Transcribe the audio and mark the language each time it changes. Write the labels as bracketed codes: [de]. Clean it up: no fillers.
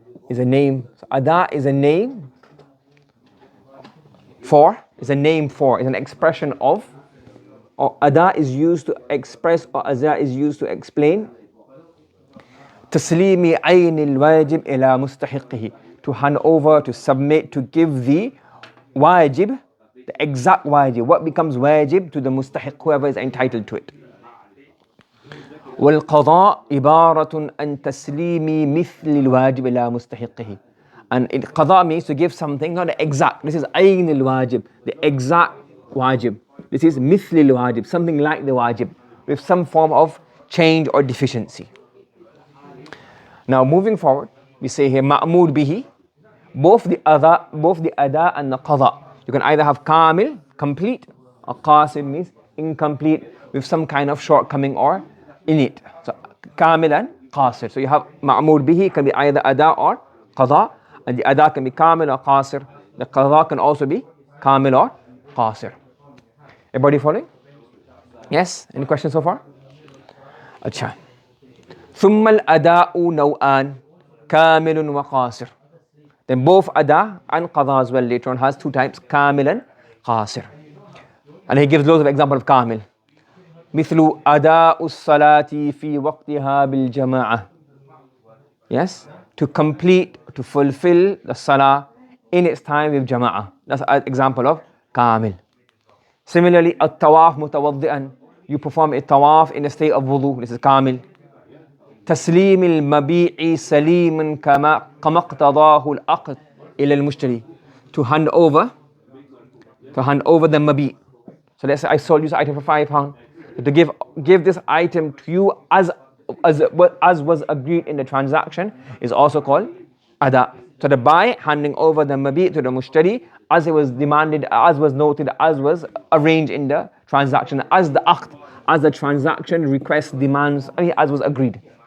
[en] Is a name. So adāء is a name for, is an expression of, or adāء is used to express, or adāء is used to explain. [ar] تسليم عين الواجب إلى مستحقه, [en] to hand over, to submit, to give the wajib, the exact wajib, what becomes wajib to the mustahiq, whoever is entitled to it. [ar] والقضاء عبارة عن تسليم مثل الواجب إلى مستحقه. [en] And qadāء means to give something, not the exact. This is ayn al-wajib, the exact wajib. This is [ar] مثل الواجب, [en] something like the wajib, with some form of change or deficiency. Now moving forward, we say here ma'mur bihi, both the adāء and the qadāء. You can either have kamil, complete, or qasir means incomplete, with some kind of shortcoming or in it. So kamil and qasir. So you have ma'mur bihi can be either adāء or qadāء, and the adāء can be kamil or qasir. The qadāء can also be kamil or qasir. Everybody following? Yes? Any questions so far? Acha. [ar] ثم الأداء نوعان كامل وقاصر. [en] Then both adāء and qadāء as well later on has two types, kamil and qasir. And he gives loads of examples of kamil. [ar] مثل أداء الصلاة في وقتها بالجماعة. [en] Yes? To complete, to fulfill the salah in its time with jama'ah. That's an example of kamil. Similarly, [ar] التواف متوضئا. [en] You perform a tawaf in a state of wudu. This is kamil. [ar] تسليم المبيع سليما كما اقتضاه العقد إلى المشتري. [en] To hand over the mabi. So let's say I sold you this item for £5. To give this item to you as was agreed in the transaction is also called adāء. So the buy handing over the mabi to the mushtari as it was demanded, as was noted, as was arranged in the transaction, as the aqd, as the transaction request demands, as was agreed.